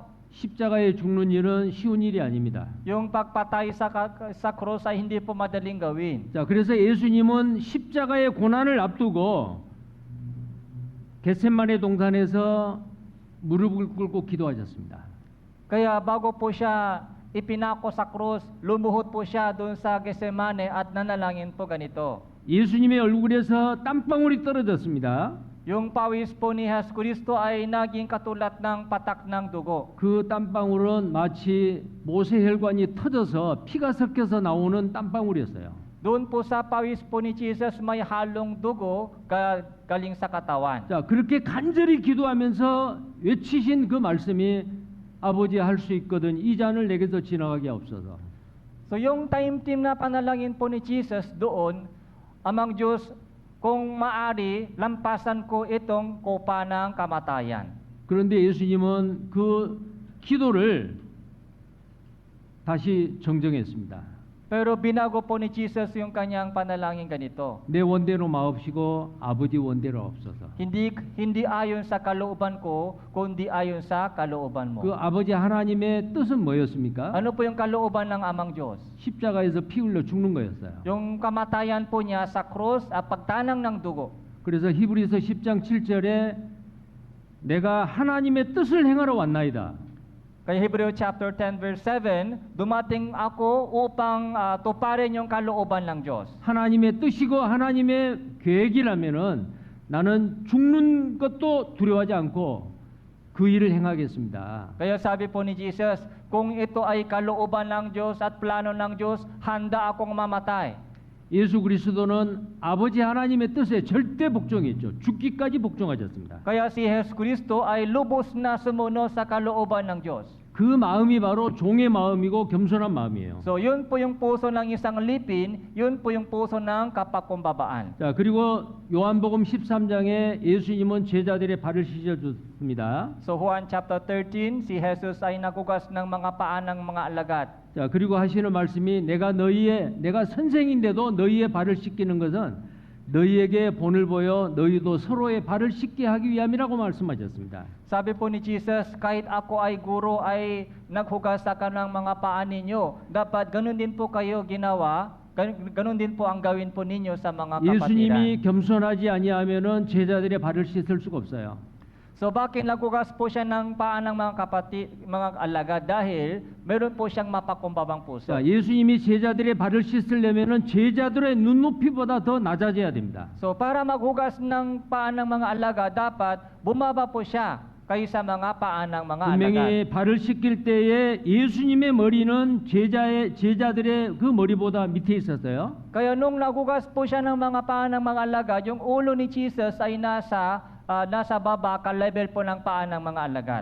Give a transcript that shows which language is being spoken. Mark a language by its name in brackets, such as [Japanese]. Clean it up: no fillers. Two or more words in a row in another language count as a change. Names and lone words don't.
[Korean] 십자가에 죽는 일은 쉬운 일이 아닙니다. [Filipino] Yung pagpatay sa krus ay hindi po madaling gawin. [Korean] 자, 그래서 예수님은 십자가의 고난을 앞두고 겟세마네 동산에서 무릎을 꿇고 기도하셨습니다. [Filipino] Kaya bago po siya ipinako sa krus, lumuhod po siya doon sa Getsemane at nanalangin po ganito. [Korean] 예수님의 얼굴에서 땀방울이 떨어졌습니다. [Filipino] Yung pawis po ni Hesus Kristo ay naging katulad ng patak ng dugo. [Korean] 그 땀방울은 마치 모세혈관이 터져서 피가 섞여서 나오는 땀방울이었어요. [Filipino] Doon po sa pawis po ni Jesus may halong dugo galing sa katawan. [Korean] 자, 그렇게 간절히 기도하면서 외치신 그 말씀이 아버지 할 수 있거든 이 잔을 내게서 지나가게 없어서. [Filipino] So yung taimtim na panalangin po ni Jesus doon, Amang Diyos, kung maari, lampasan ko itong kopa ng kamatayan. [Korean] 그런데 예수님은 그 기도를 다시 정정했습니다. [Filipino] Pero binago po ni Jesus yung kanyang panalangin ganito. [Korean] 내 원대로 마옵시고 아버지 원대로 없어서. [Filipino] Hindi ayon sa kalooban ko, kundi ayon sa kalooban mo. [Korean] 그 아버지 하나님의 뜻은 뭐였습니까? [Filipino] Ano po yung kalooban ng Amang Diyos? [Korean] 십자가에서 피 흘려 죽는 거였어요. [Filipino] Yung kamatayan po niya sa krus at pagtanang ng dugo. [Korean] 그래서 히브리서 10장 7절에 내가 하나님의 뜻을 행하러 왔나이다. [Filipino] Kaya Hebreo chapter 10 verse 7, dumating ako upang tuparin yung kalooban ng Diyos. [Korean] 하나님의 뜻이고 하나님의 계획이라면은 나는 죽는 것도 두려워하지 않고 그 일을 행하겠습니다. [Filipino] Kaya sabi po ni Jesus, kung ito ay kalooban ng Diyos at plano ng Diyos, handa akong mamatay. [Korean] 예수 그리스도는 아버지 하나님의 뜻에 절대 복종했죠. 죽기까지 복종하셨습니다. [Filipino] Kaya si Jesus Kristo ay lubos na sumunod sa kalooban ng Diyos. [Korean] 그 마음이 바로 종의 마음이고 겸손한 마음이에요. [Filipino] So yun po yung puso ng isang alipin, yun po yung puso ng kapakumbabaan. [Korean] 자, 그리고 요한복음 13장에 예수님은 제자들의 발을 씻어줬습니다. [Filipino] So Juan chapter 13, si Jesus ay nagugas ng mga paa ng mga alagad. [Korean] 자, 그리고 하시는 말씀이 내가 선생인데도 너희의 발을 씻기는 것은 너희에게 본을 보여 너희도 서로의 발을 씻게 하기 위함이라고 말씀하셨습니다. [Filipino] Sabi po ni Jesus, kahit ako ay guro ay naghugas sa kanang mga paa ninyo, dapat ganun din po kayo ginawa, ganun din po ang gawin po ninyo sa mga kapatiran. [Korean] 예수님이 겸손하지 아니하면은 제자들의 발을 씻을 수가 없어요. [Filipino] So bakit naghugas po siya ng paa ng mga alagad? Dahil meron po siyang mapakumbabang puso. [Korean] 자, 예수님이 제자들의 발을 씻으려면은 제자들의 눈높이보다 더 낮아져야 됩니다. [Filipino] So para maghugas ng paa ng mga alagad, dapat bumaba po siya kaysa mga paa ng mga alagad. [Korean] 분명히 발을 씻길 때에 예수님의 머리는 제자들의 그 머리보다 밑에 있었어요. [Filipino] Kaya nung naghugas po siya ng mga paa ng mga alagad, yung ulo ni Jesus ay nasa baba, ka-level po ng paa ng mga alagad.